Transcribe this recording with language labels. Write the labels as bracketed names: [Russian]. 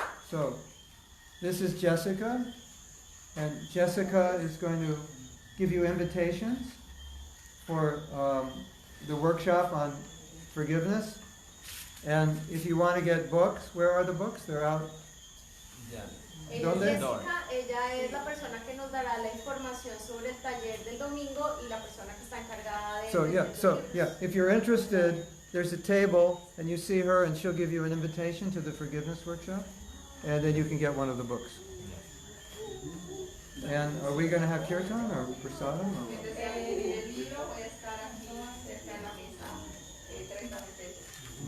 [English] So, this is Jessica, and Jessica is going to give you invitations for the workshop on forgiveness. And if you want to get books, where are the books? They're out. [Spanish] ¿Dónde? Jessica, ella es la persona que nos dará la información sobre el taller del domingo y la persona que está encargada de [English] So [Spanish] vender los libros. [English] if you're interested, there's a table, and you see her, and she'll give you an invitation to the forgiveness workshop, and then you can get one of the books. And are we going to have kirtan or prasadam? [Spanish] El libro puede estar aquí cerca de la mesa, 3 cafeteros.